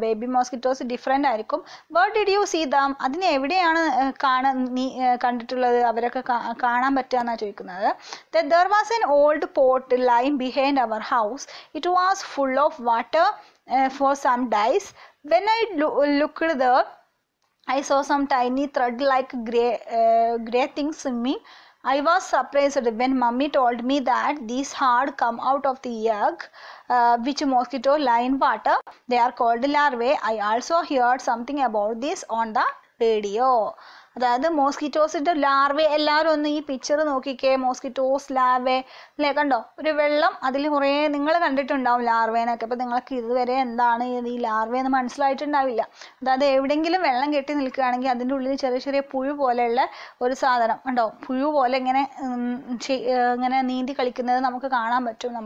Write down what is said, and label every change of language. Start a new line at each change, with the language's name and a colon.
Malayalam: Baby mosquitoes different ആയിരിക്കും.
English: Where did you see them?
Malayalam: അതിനെ എവിടെയാണ് കണ്ടിട്ടുള്ളത്, അവരൊക്കെ കാണാൻ പറ്റുക എന്നാണ് ചോദിക്കുന്നത്.
English: There was an old pot lying behind our house. It was full of water for some days. When I looked there, I saw some tiny thread like gray things swimming. I was surprised when mummy told me that these had come out of the egg which mosquito lie in water. They are called larvae. I also heard something about this on the radio.
Malayalam: അതായത് മോസ്കിറ്റോസിൻ്റെ larvae, എല്ലാവരും ഒന്ന് ഈ picture നോക്കിക്കേ, mosquitoes larvae അല്ലേ, കണ്ടോ ഒരു വെള്ളം, അതിൽ കുറേ നിങ്ങൾ കണ്ടിട്ടുണ്ടാവും ലാർവേനൊക്കെ. അപ്പോൾ നിങ്ങൾക്ക് ഇതുവരെ എന്താണ് ഈ ലാർവെന്ന് മനസ്സിലായിട്ടുണ്ടാവില്ല. അതായത് എവിടെയെങ്കിലും വെള്ളം കെട്ടി നിൽക്കുകയാണെങ്കിൽ അതിൻ്റെ ഉള്ളിൽ ചെറിയ ചെറിയ പുഴു പോലെയുള്ള ഒരു സാധനം ഉണ്ടോ, പുഴു പോലെ ഇങ്ങനെ നീന്തി കളിക്കുന്നത് നമുക്ക് കാണാൻ പറ്റും.